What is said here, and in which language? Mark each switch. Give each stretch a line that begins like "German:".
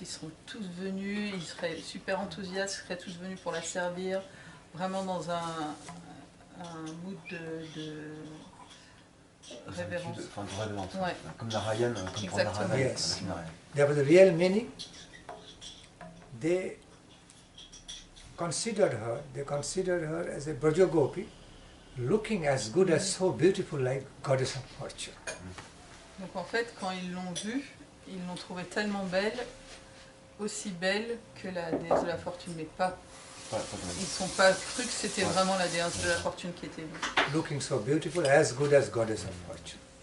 French: Ils seront tous venus, ils seraient super enthousiastes, ils seraient tous venus pour la servir, vraiment dans un mood de révérence. Enfin, de révérence. Ouais. Comme la Ryan, comme pour la Ryan.
English: Yes. There was a real meaning. They considered her as a Braja Gopi, looking as good as so beautiful like goddess of fortune.
French: Donc en fait, quand ils l'ont vue, ils l'ont trouvée tellement belle, aussi belle que la déesse de la fortune, mais pas. Ils ne sont pas cru que c'était vraiment la déesse de la fortune qui était venue.
English: Looking so beautiful, as good as goddess of fortune.